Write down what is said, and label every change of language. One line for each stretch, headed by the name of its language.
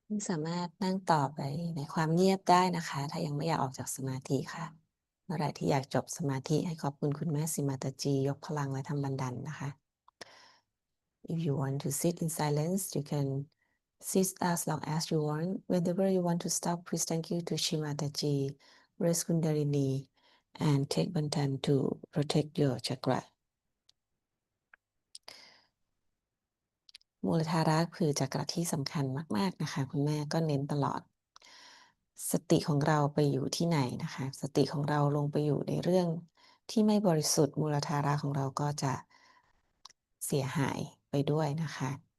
Thai: สามารถนั่งต่อไปในความเงียบได้นะคะ ถ้ายังไม่อยากออกจากสมาธิค่ะ เมื่อไหร่ที่อยากจบสมาธิให้ขอบคุณคุณแม่สิมาตาจียกพลังและทำบันดันนะคะ
English: If you want to sit in silence, you can sit as long as you want. Whenever you want to stop, please thank you to Shimataji, raise Kundalini, and take Bantan to protect your chakra.
Thai: มูลธาระคือจักระที่สำคัญมากๆนะคะคุณแม่ก็เน้นตลอด สติของเราไปอยู่ที่ไหนนะคะสติของเราลงไปอยู่ในเรื่องที่ไม่บริสุทธิ์มูลธาระของเราก็จะเสียหายไปด้วยนะคะ